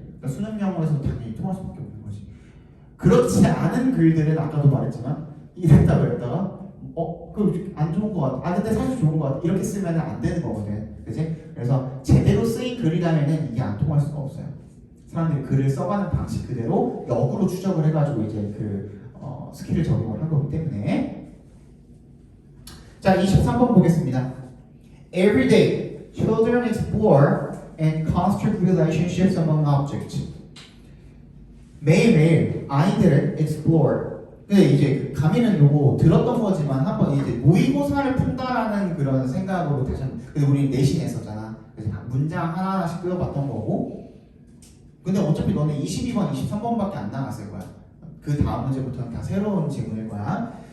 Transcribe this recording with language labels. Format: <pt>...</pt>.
<ko>그러니까 수능 영어에서 당연히 통할 수밖에 없는 거지. 그렇지 않은 글들은 아까도 말했지만 이랬다 그랬다가 그 안 좋은 거 같아. 근데 사실 좋은 거 같아. 이렇게 쓰면 안 되는 거거든. 그지? 그래서 제대로 쓰인 글이라면은 이게 안 통할 수가 없어요. 사람들이 글을 써가는 방식 그대로 역으로 추적을 해가지고 이제 스킬을 적용을 한 거기 때문에. 자, 23번 보겠습니다.</ko> <en>Every day, children explore and construct relationships among objects.</en> <ko>매일매일 아이들은 explore. 근데 이제 가미는 요거 들었던 거지만 한번 이제 모의고사를 푼다라는 그런 생각으로 다시 한번. 근데 우리 내신했었잖아. 그래서 문장 하나하나씩 끄어봤던 거고. 근데 어차피 너는 22번, 23번밖에 안 나갔을 거야. 그 다음 문제부터는 다 새로운 질문일 거야.</ko>